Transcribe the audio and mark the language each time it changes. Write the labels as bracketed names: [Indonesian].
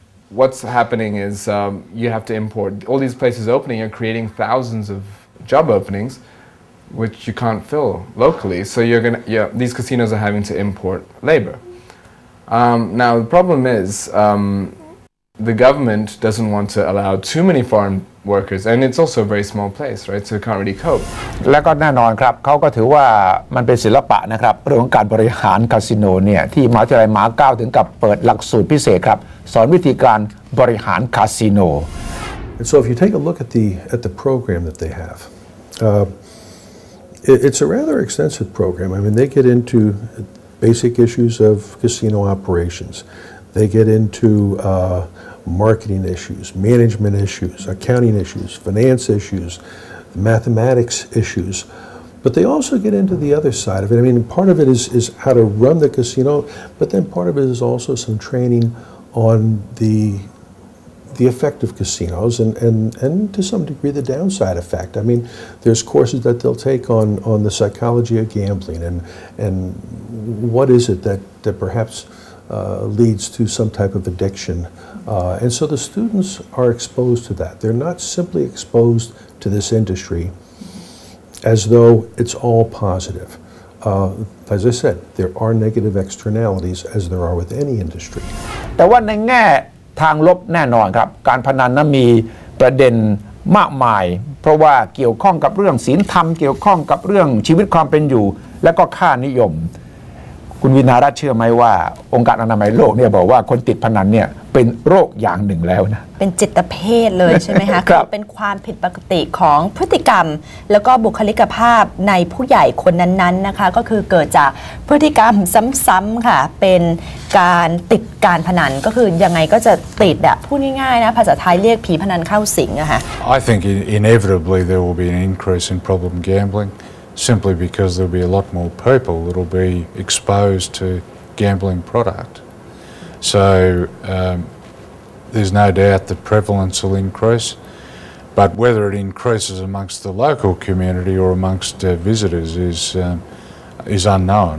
[English] What's happening is you have to import. All these places opening are creating thousands of job openings, which you can't fill locally. So these casinos are having to import labor. Now the problem is the government doesn't want to allow too many foreign workers, and it's also a very small place, right? So it can't really cope. [Thai] และก็แน่นอนครับเขาก็ถือว่ามันเป็นศิลปะนะครับเรื่องของการบริหารคาสิโนเนี่ยที่มหาวิทยาลัยมาเก๊าถึงกับเปิดหลักสูตรพิเศษครับสอนวิธีการบริหารคาสิโน [English] And so if you take a look at the program that they have, it's a rather extensive program. I mean, they get into basic issues of casino operations. They get into marketing issues, management issues, accounting issues, finance issues, mathematics issues. But they also get into the other side of it. I mean, part of it is how to run the casino, but then part of it is also some training on the effect of casinos and to some degree the downside effect. I mean, there's courses that they'll take on the psychology of gambling and what is it that perhaps leads to some type of addiction. And so the students are exposed to that. They're not simply exposed to this industry as though it's all positive. As I said, there are negative externalities as there are with any industry. [Thai] แต่ว่าในแง่ทางลบแน่นอนครับการพนันนั้นมีประเด็นมากมายเพราะว่าเกี่ยวข้องกับเรื่องศีลธรรมเกี่ยวข้องกับเรื่องชีวิตความเป็นอยู่และก็ค่านิยมคุณวินารัตน์เชื่อไหมว่าองค์การอนามัยโลกเนี่ยบอกว่าคนติดพนันเนี่ยเป็นโรคอย่างหนึ่งแล้วนะ เป็นจิตเภทเลยใช่ไหมคะคือเป็นความผิดปกติของพฤติกรรมแล้วก็บุคลิกภาพในผู้ใหญ่คนนั้นๆนะคะก็คือเกิดจากพฤติกรรมซ้ำๆค่ะเป็นการติดการพนันก็คือยังไงก็จะติดอะพูดง่ายๆนะภาษาไทยเรียกผีพนันเข้าสิงอะค่ะ [English] I think inevitably there will be an increase in problem gambling simply because there will be a lot more people that will be exposed to gambling product. So there's no doubt that prevalence will increase, but whether it increases amongst the local community or amongst visitors is unknown.